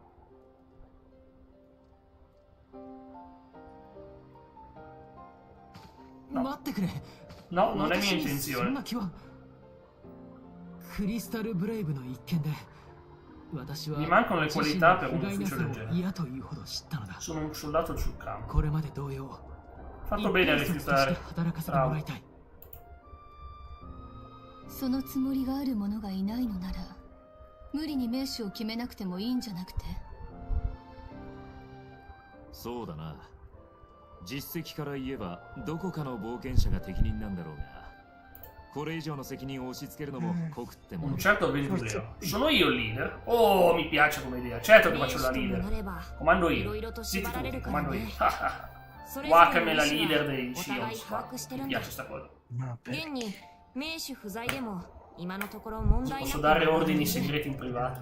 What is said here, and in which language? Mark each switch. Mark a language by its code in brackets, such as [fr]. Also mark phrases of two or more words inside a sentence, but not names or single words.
[it] No, non è mia intenzione. Mi mancano le qualità per un ufficio del genere. Sono un soldato sul campo. Fatto bene a rifiutare. Bravo. [ja] そのつもりがある者がいないのなら無理に名手を決めなくてもいいんじゃなくて。そうだな。実績から言えばどこかの冒険者が適任なんだろうが、これ以上の責任を押し付けるのも酷ってもの。 [it] Un certo avventuriero. Sono io il leader? Oh, mi piace come idea. Certo che faccio la leader. Comando io. Zitti tutti, comando io. Wakame la leader dei Shions. Mi piace sta cosa. Posso dare ordini segreti in privato.